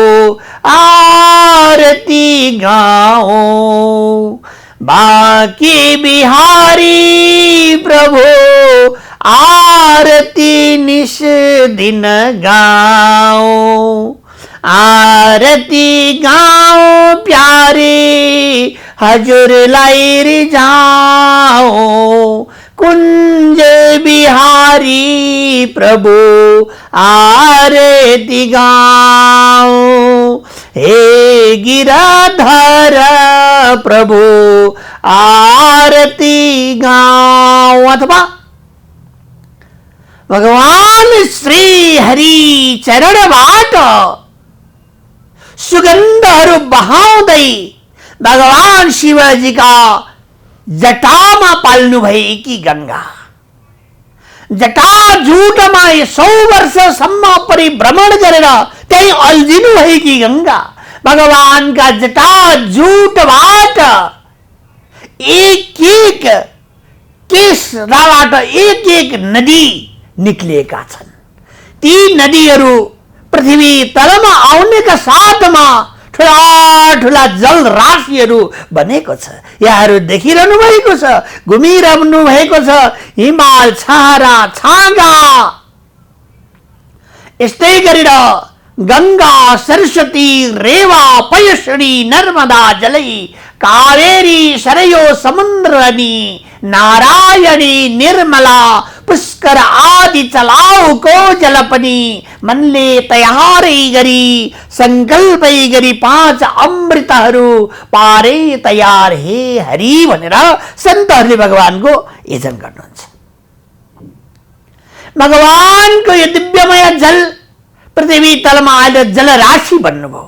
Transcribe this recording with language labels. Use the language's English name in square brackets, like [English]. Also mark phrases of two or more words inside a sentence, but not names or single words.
[Hindi] आरती गाऊं, बाके बिहारी प्रभु आरती निश दिन गाऊं, आरती गाऊं प्यारे हजूर लाई रिझाऊं, कुंज बिहारी प्रभु आरती गाऊं, हे गिराधर प्रभु आरती गाऊं। [Nepali] अथवा भगवान श्री हरि चरणबाट सुगन्धहरू बहाउँदै भगवान शिवजीका जटामा पाल्नु भएकी गंगा, जटाजूटमा 100 वर्षसम्म परिभ्रमण गरेर त्यही अल्झिनु भएकी गंगा, भगवानका जटाजूटबाट एक एक केशबाट एक एक नदी निक्लिएका छन्। ती नदीहरू पृथ्वी तलमा आउनेका साथमा ठुला ठुला जल राशिहरू बनेको छ। यहाँहरू देखिरहनु भएको छ, घुमिरहनु भएको छ, हिमाल छारा छाँगा। यस्तै गरेर गंगा सरस्वती रेवा पयसुनी नर्मदा जलै कावेरी सरयो समुद्रनी नारायणी निर्मला पुष्कर आदि चलाऊ को जल पनि मनले तयारै गरी संकल्पै गरी 5 अमृतहरू पारे तयार हे हरि भनेर सन्तहरूले भगवानको यजन गर्नुहुन्छ। भगवानको यो दिव्यमय जल पृथ्वी तलमा आएर जल राशि बन्नुभयो।